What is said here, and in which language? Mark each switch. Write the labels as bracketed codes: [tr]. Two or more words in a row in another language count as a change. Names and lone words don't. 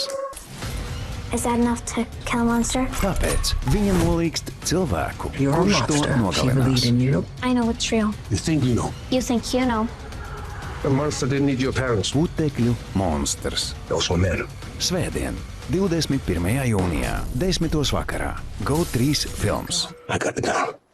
[en] Is that enough to kill a monster? [lv] Tāpēc viņa nolīgst cilvēku, [en] You're a [lv] kurš to [en] monster. She [lv] nogalinās. [en] believed in you. I know it's real. You think you know? You think you know? The monster didn't need your parents. [lv] Putekļu monstrs. [en] Those were men. [lv] Svētdien, 21. jūnijā, 10. vakarā. [en] GO3 films. I got it down.